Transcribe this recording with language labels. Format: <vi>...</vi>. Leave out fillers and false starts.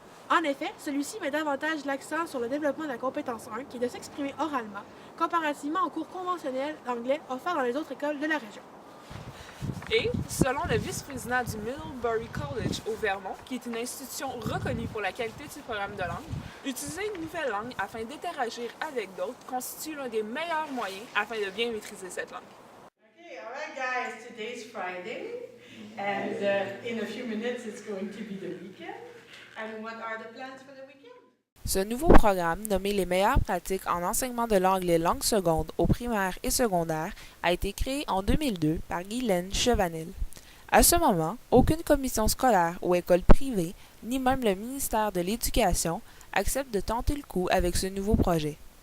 <fr>En effet, celui-ci met davantage l'accent sur le développement de la compétence 1, qui est de s'exprimer oralement, comparativement aux cours conventionnels d'anglais offerts dans les autres écoles de la région. Et, selon le vice-président du Middlebury College au Vermont, qui est une institution reconnue pour la qualité du programme de langue, utiliser une nouvelle langue afin d'interagir avec d'autres constitue l'un des meilleurs moyens afin de bien maîtriser cette langue.</fr> <en>Okay, all right, guys. Today's Friday, and in a few minutes it's going to be the weekend. And what are the plans for the weekend?</en> <fr>Ce nouveau programme, nommé les meilleures pratiques en enseignement de l'anglais langue seconde au primaire et secondaire, a été créé en 2002 par Guylaine Chevanel. À ce moment, aucune commission scolaire ou école privée, ni même le ministère de l'Éducation, accepte de tenter le coup avec ce nouveau projet.</fr>